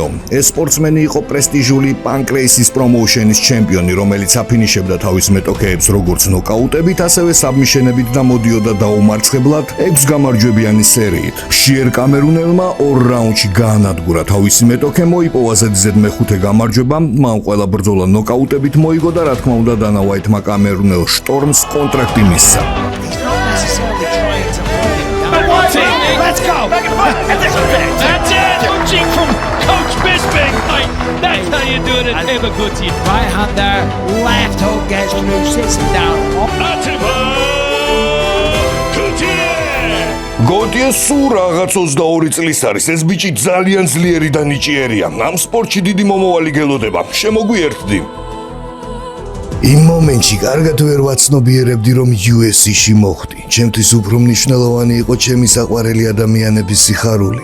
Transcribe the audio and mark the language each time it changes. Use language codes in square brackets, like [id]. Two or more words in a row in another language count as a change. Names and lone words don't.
[ka] ეს სპორტსმენი იყო პრესტიჟული პანკრეისის პრომოუშენის ჩემპიონი, რომელიც აფინიშებდა თავის მეტოქეებს როგორც ნოკაუტებით, ასევე საბმიშენებით და მოდიოდა დაუმარცხებლად 6 გამარჯვებიანი სერიით. შიერ კამერუნელ 2 რაუნდში გაანადგურა თავისი მეტოქე, მოიპოვა ზედიზედ მეხუთე გამარჯვება, მან ყველა ბრძოლა ნოკაუტებით მოიგო და რა თქმა უნდა დანა უაითმა კამერუნელ შტორმს კონტრაქტი მისცა. [en] Let's go! That's it! Coaching from Coach Bisping! That's how you do it at Eva Gutierrez. Right hand there, left hook gets through, sits him down. Atiba Gutierrez! [ka] გოტიე სულ რაღაც 22 წლის არის, ეს ბიჭი ძალიან ძლიერი და ნიჭიერია. ამ სპორტში დიდი მომავალი გელოდება. შემოგვიერთდი. იმ მომენტში კარგად ვერ ვაცნობიერებდი რომ UFC-ში მოხვდი. ჩემთვის უფრო მნიშვნელოვანი იყო ჩემი საყვარელი ადამიანების სიხარული.